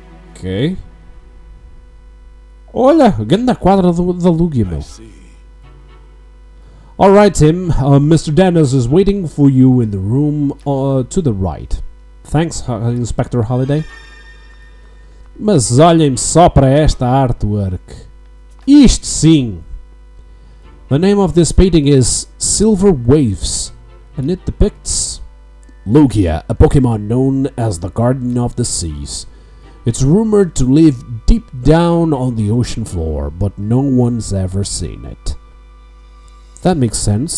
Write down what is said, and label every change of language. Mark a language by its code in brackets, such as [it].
[pt] Ok. Olha, grande quadra da Lugia, meu. [en] Alright, Tim. Mr. Dennis is waiting for you in the room to the right. Thanks, Inspector Holiday. [pt] Mas olhem só para esta artwork. Isto sim! [en] The name of this painting is Silver Waves, and it depicts Lugia, a Pokemon known as the Guardian of the Seas. It's rumored to live deep down on the ocean floor, but no one's ever seen it. That makes sense.